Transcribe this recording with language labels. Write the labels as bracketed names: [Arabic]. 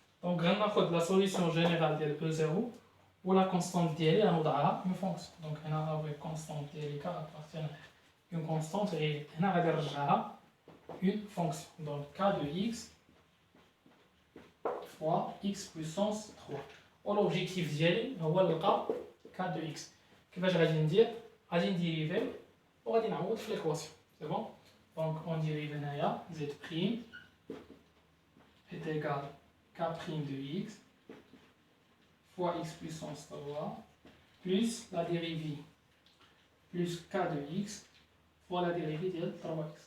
[French] Donc [Arabic] غناخد [French] la solution générale ديال E0 ou la constante [Arabic] ديالي غنوضعها [French] une fonction. Donc هنا avec constante ديالي k appartient à une constante et [Arabic] هنا غادي نرجعها [French] une fonction. Donc k de x fois x puissance 3. [Arabic] والobjectif ديالي هو نلقى k de x. كيفاش غادي ندير؟ غادي نديريفي وغادي نعوض في l'équation. [French] C'est bon? Donc on dérive [Arabic] هنايا [French] z' est égal k' de x fois x puissance 3 plus la dérivée plus k de x fois la dérivée de 3x.